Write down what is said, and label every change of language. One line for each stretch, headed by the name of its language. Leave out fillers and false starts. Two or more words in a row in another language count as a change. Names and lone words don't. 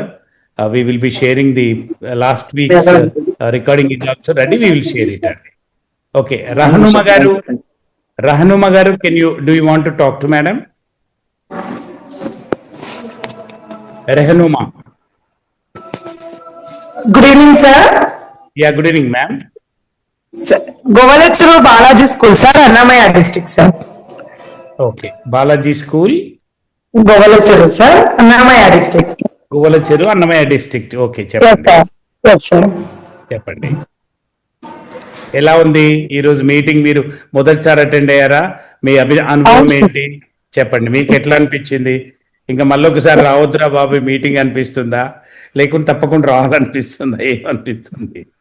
English: We will be sharing the last week's recording is also ready. We will share it. Okay, Rahanuma garu, do you want to talk to madam? Rahanuma. Good evening, sir. Yeah, good evening, ma'am. Govalachuru Balaji School, sir, Annamaya district, sir. Okay, Balaji School. Govalachuru, sir, Annamaya district. Govalachuru, Annamaya district.
Telugu: Okay, చెప్పండి.
English: Yes, sir.
Telugu: చెప్పండి. ఎలా ఉంది ఈ రోజు మీటింగ్? మీరు మొదటిసారి అటెండ్ అయ్యారా? మీ అనుభవం ఏంటి చెప్పండి. మీకు ఎట్లా అనిపించింది? ఇంకా మళ్ళీ ఒకసారి రావద్దురా బాబు మీటింగ్ అనిపిస్తుందా, లేకుంటే తప్పకుండా రావాలనిపిస్తుందా, ఏమనిపిస్తుంది?